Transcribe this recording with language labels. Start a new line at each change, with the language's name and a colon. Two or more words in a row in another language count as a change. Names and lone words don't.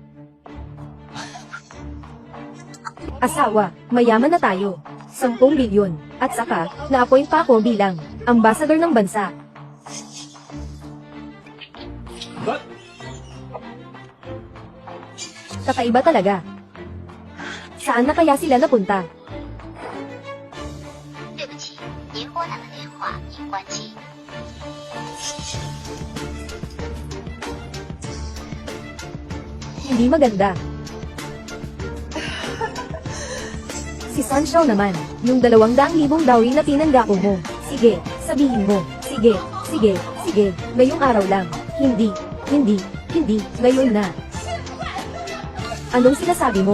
Filipino: Asawa, mayaman na tayo. 10 bilyon. At saka, na-appoint pa ako bilang ambassador ng bansa. Kakaiba talaga. Saan na kaya sila napunta?
Chinese: 对不起，您拨打的电话已关机。
Filipino: Hindi maganda. Si Sun Shao naman, yung 200,000 dowry na pinanggako mo. Sige, sabihin mo. Sige, sige, sige, ngayong araw lang. Hindi, ngayon na. Anong sinasabi mo?